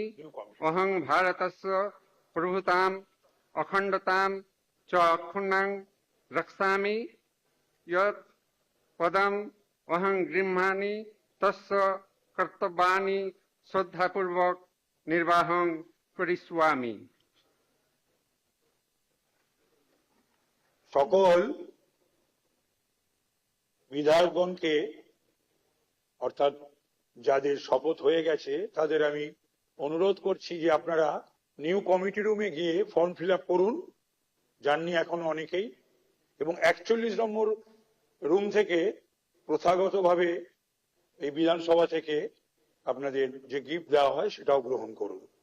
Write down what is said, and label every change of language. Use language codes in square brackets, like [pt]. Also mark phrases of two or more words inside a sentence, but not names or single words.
[sa] अहं भारतस्य प्रभुतां अखण्डतां च अक्षुण्णां रक्षामि। यत् पदम् अहं गृह्णामि तस्य कर्तव्यानि श्रद्धापूर्वक निर्वाहं करिष्यामि। [bn] সকল বিধায়কগণকে অর্থাৎ যাদের শপথ হয়ে গেছে তাদের আমি অনুরোধ করছি যে আপনারা [en] new committee room [bn] গিয়ে [en] form fill up [bn] করুন, জাননি এখনো অনেকেই, এবং 41 নম্বর রুম থেকে প্রথাগতভাবে এই বিধানসভা থেকে আপনাদের যে গিফট দেওয়া হয় সেটাও গ্রহণ করুন।